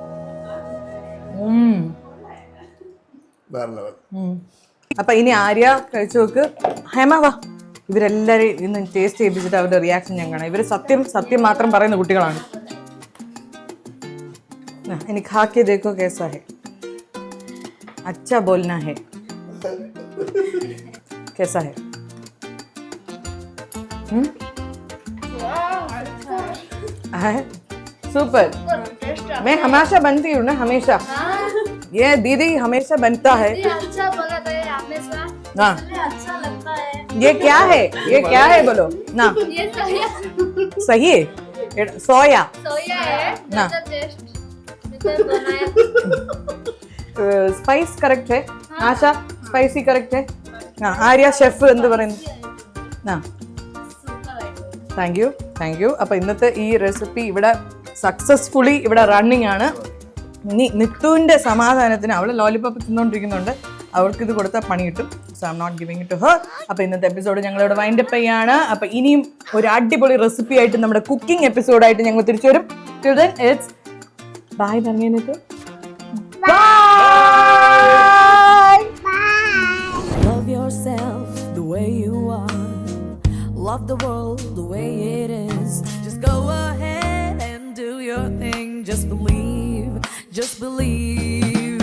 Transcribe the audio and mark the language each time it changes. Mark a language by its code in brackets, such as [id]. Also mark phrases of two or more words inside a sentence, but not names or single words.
[ml] അപ്പൊ ഇനി ആര്യ കഴിച്ചു നോക്ക്. ഹേമ വാ, ഇവരെല്ലാവരും ഇന്ന് ടേസ്റ്റ് ചെയ്യിപ്പിച്ചിട്ട് അവരുടെ റിയാക്ഷൻ ഞാൻ കാണാം. ഇവര് സത്യം സത്യം മാത്രം പറയുന്ന കുട്ടികളാണ്. [hi] ഇനി खा के देखो कैसा है, अच्छा बोलना है, कैसा है? सुपर. मैं हमेशा बनती हूँ ना, हमेशा. ये दीदी हमेशा बनता है. अच्छा बना था ये हमेशा. हाँ, अच्छा लगता है. ये क्या है? ये क्या है बोलो ना. ये सोया. सही है, सोया. सोया है. ना. टेस्ट बनाया. [en] spice correct [hi] है. आशा [en] spicy correct [hi] है. [ml] हाँ, आर्या ഷെഫ് എന്ത് പറയുന്നു? ആ, [en] thank you. [ml] അപ്പോൾ ഇന്നത്തെ ഈ റെസിപ്പി ഇവിടെ സക്സസ്ഫുള്ളി ഇവിടെ റണ്ണിങ് ആണ്. ഇനി നിത്തുവിൻ്റെ സമാധാനത്തിന് അവൾ ലോലിപോപ്പ് തിന്നുകൊണ്ടിരിക്കുന്നുണ്ട്, അവൾക്ക് ഇത് കൊടുത്താൽ പണി കിട്ടും. [en] so I am not giving it to her. [ml] അപ്പോൾ ഇന്നത്തെ എപ്പിസോഡ് ഞങ്ങളിവിടെ വൈൻഡപ്പ് ചെയ്യാണ്. അപ്പോൾ ഇനിയും ഒരു അടിപൊളി റെസിപ്പി ആയിട്ട് നമ്മുടെ കുക്കിംഗ് എപ്പിസോഡായിട്ട് ഞങ്ങൾ തിരിച്ചു വരും. [en] till then it's bye പറഞ്ഞിട്ട് ബൈ. Love yourself the way you are. Love the world the way it is. Just go ahead and do your thing. Just believe, just believe.